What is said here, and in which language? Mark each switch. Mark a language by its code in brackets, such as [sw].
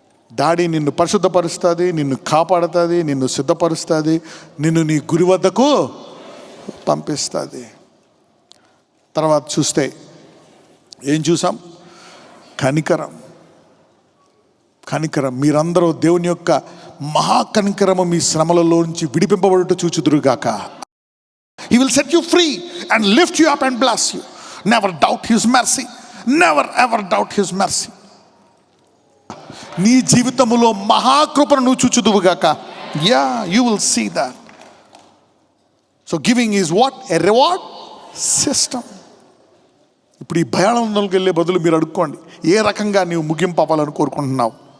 [te] దాడి నిన్ను పరిశుద్ధపరుస్తుంది, నిన్ను కాపాడుతుంది, నిన్ను సిద్ధపరుస్తుంది, నిన్ను నీ గురి వద్దకు పంపిస్తుంది. తర్వాత చూస్తే ఏం చూసాం? కనికరం. కనికరం, మీరందరూ దేవుని యొక్క మహాకనికరము మీ శ్రమలలో నుంచి విడిపింపబడుట చూచుదురుగాక. [en] He will set you free and lift you up and bless you. Never doubt his mercy. Never ever doubt his mercy. [te] నీ జీవితములో మహాకృపను నువ్వు చూచుదువుగాక. [en] You will see that. So giving is what? A reward system. [te] ఇప్పుడు ఈ భయానందంలోకి వెళ్ళే బదులు మీరు అడుక్కోండి, ఏ రకంగా నీవు ముగింపు అవ్వాలని కోరుకుంటున్నావు?